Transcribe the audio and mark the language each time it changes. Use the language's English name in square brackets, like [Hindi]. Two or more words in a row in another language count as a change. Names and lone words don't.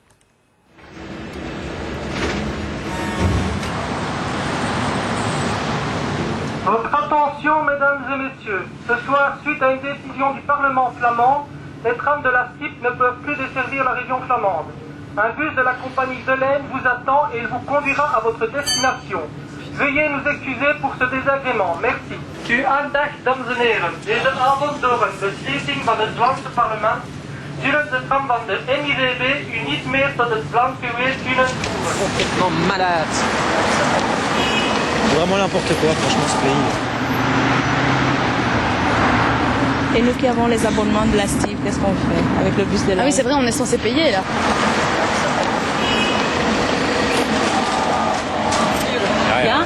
[French] Votre attention, mesdames et messieurs. Ce soir, suite à une décision du Parlement flamand, les trams de la STIP ne peuvent plus desservir la région flamande. Un bus de la compagnie Zelen vous attend et il vous conduira à votre destination. Veuillez nous excuser pour ce désagrément. Merci. [Dutch] Uw aandacht, dames en heren. Deze avond door een beslissing van het Vlaamse parlement zullen de tram van de NIVB u niet meer tot het Vlaams geweest kunnen voeren. [French] Complètement malade. C'est vraiment n'importe quoi, franchement, ce pays. Et nous qui avons les abonnements de la STIP, qu'est-ce qu'on fait avec le bus de la... Ah oui, c'est vrai, on est censé payer là. Bien.